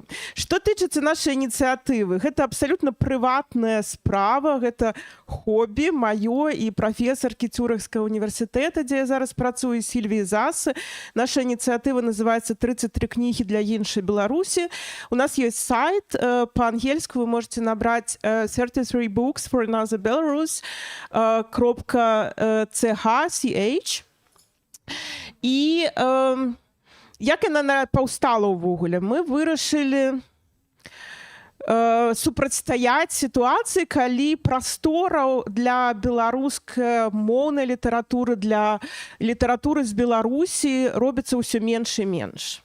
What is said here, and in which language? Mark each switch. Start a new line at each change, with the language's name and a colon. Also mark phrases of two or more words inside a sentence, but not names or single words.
Belarusian: Што тычыцца нашай ініцыятывы, гэта абсалютна прыватная справа, гэта хобі маё і прафесаркі Цюрыхскага універсітэта, дзе я зараз працую, Сільвіі Засы. Наша ініцыятыва называецца «33 кнігі для іншай Беларусі». У нас ёсць сайт, па-ангельску вы можете набраць 33 books for another Belarus .ch. І як яна паўстала ўвогуле? Мы вырашылі супрацьстаяць сітуацыі, калі прастораў для беларускамоўнай літаратуры, для літаратуры з Беларусі робіцца ўсё менш і менш.